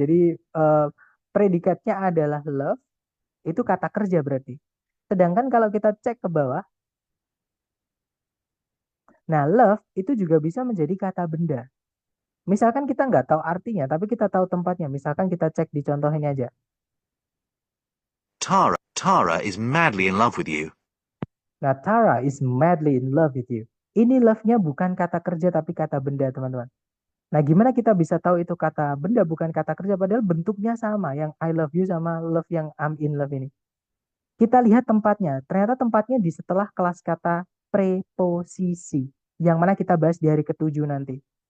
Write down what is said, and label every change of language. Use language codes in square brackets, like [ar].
[id] Jadi predikatnya adalah love. Itu kata kerja berarti. Sedangkan kalau kita cek ke bawah, nah love itu juga bisa menjadi kata benda. Misalkan kita nggak tahu artinya, tapi kita tahu tempatnya. Misalkan kita cek di contoh ini aja. [en] Tara is madly in love with you. Nah, Tara is madly in love with you. [id] Ini love-nya bukan kata kerja tapi kata benda, teman-teman. Nah, gimana kita bisa tahu itu kata benda bukan kata kerja padahal bentuknya sama, yang [en] I love you [id] sama love yang [en] I'm in love [id] ini. Kita lihat tempatnya. Ternyata tempatnya di setelah kelas kata preposisi, yang mana kita bahas di hari ke-7 nanti.